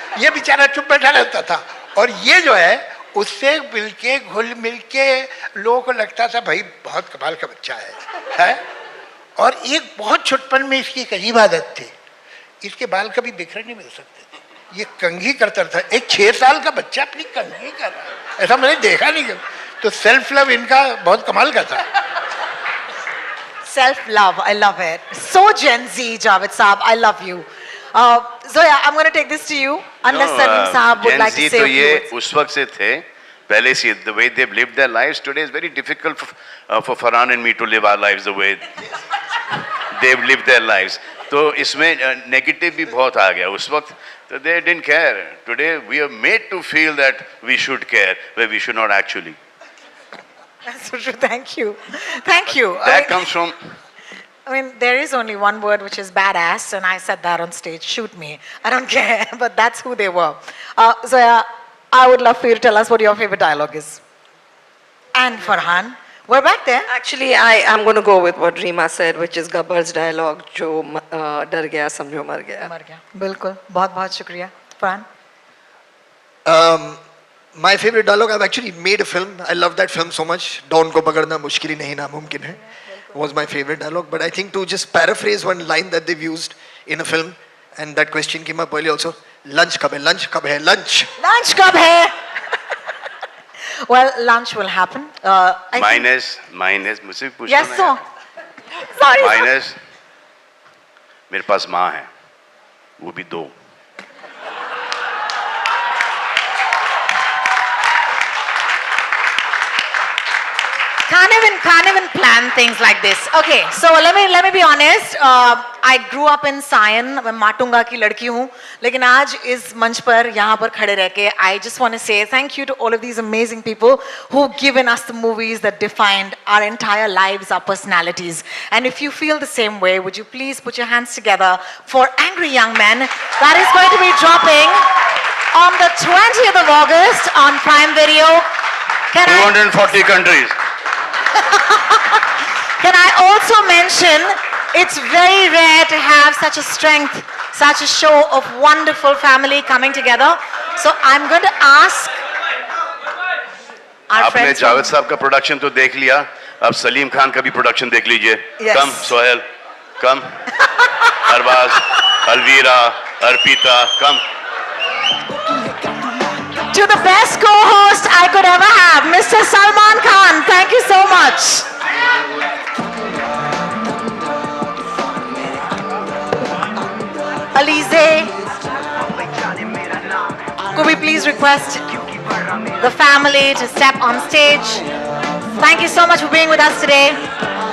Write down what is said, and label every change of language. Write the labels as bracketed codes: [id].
[hi] ये बेचारा चुप बैठा रहता था और ये जो है उससे मिलके घुल मिलके लोगों को लगता था भाई बहुत कमाल का बच्चा है? और एक बहुत छुटपन में इसकी एक अजीब आदत थी, इसके बाल कभी बिखरे नहीं मिल सकते थे, ये कंघी करता था। एक 6 साल का बच्चा अपनी कंघी कर रहा है, ऐसा मैंने देखा नहीं कभी। तो सेल्फ लव इनका बहुत कमाल का था। [en] Self-love, I love it. So Gen Z, Javed Saab, I love you. Zoya, I'm going to take this to you. Unless Salim Saab would Gen like Z to say [hi] तो [en] a few [hi] ये [en] words. [hi] उस वक्त से थे, पहले से [en] the way they've lived their lives today is very difficult for Farhan and me to live our lives the way they've lived their lives. [hi] तो इसमें negative भी बहुत आ गया उस वक्त, तो [en] they didn't care. Today we are made to feel that we should care, where we should not actually. That's so true. Thank you. Thank you. That comes from. I mean, there is only one word which is badass, and I said that on stage. Shoot me. I don't care, but that's who they were. Zoya, I would love for you to tell us what your favorite dialogue is. And Farhan, we're back there. Actually, I'm going to go with what Reema said, which is Gabbar's dialogue, [hi] जो डर गया समझो मर गया. मर गया. बिल्कुल. बहुत शुक्रिया. Farhan? [en] My favorite dialogue, I've actually made a film. I love that film so much. [hi] Dawn ko pagadna mushkil hi nahi namumkin hai [en] was my favorite dialogue. But I think to just paraphrase one line that they've used in a film, and that question came up earlier also, [hi] lunch kab hai, lunch kab hai, [en] lunch. [hi] Lunch kab hai? [en] Well, lunch will happen. Mine is [hi] मुझसे पूछना [en] Yes, sir. Sorry. Mine is [hi] मेरे पास माँ है, वो भी 2. [en] Can't even plan things like this. Okay, so let me be honest. I grew up in Sion. [hi] मैं माटुंगा की लड़की हूँ, लेकिन आज इस मंच पर यहाँ पर खड़े रह के [en] I just want to say thank you to all of these amazing people who've given us the movies that defined our entire lives, our personalities. And if you feel the same way, would you please put your hands together for Angry Young Men? That is going to be dropping on the 20th of August on Prime Video. 240 countries. Can I also mention, it's very rare to have such a strength, such a show of wonderful family coming together. So I'm going to ask our [hi] आपने [en] friends. [hi] Javed साहब का production तो देख लिया, अब सलीम खान का भी production देख लीजिए. [en] Yes. Come Sohail, come Arbaaz, Alvira, Arpita, come. To the best co-host I could ever have, Mr. Salman Khan. Thank you so much. Alize, could we please request the family to step on stage? Thank you so much for being with us today.